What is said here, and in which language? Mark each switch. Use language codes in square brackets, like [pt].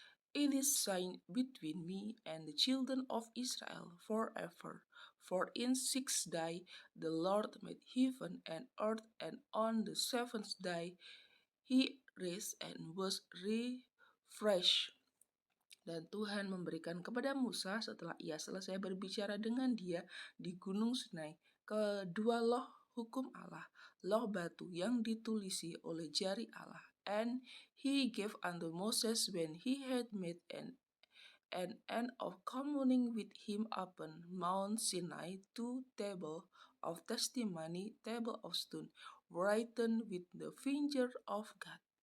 [en] It is sign between me and the children of Israel forever. For in 6 days the Lord made heaven and earth, and on the seventh day he rested and was refreshed. [id] Dan Tuhan memberikan kepada Musa setelah ia selesai berbicara dengan dia di Gunung Sinai kedua loh hukum Allah, loh batu yang ditulisi oleh jari Allah. [en] And he gave unto Moses when he had made an end of communing with him upon Mount Sinai 2 table of testimony, table of stone, written with the finger of God.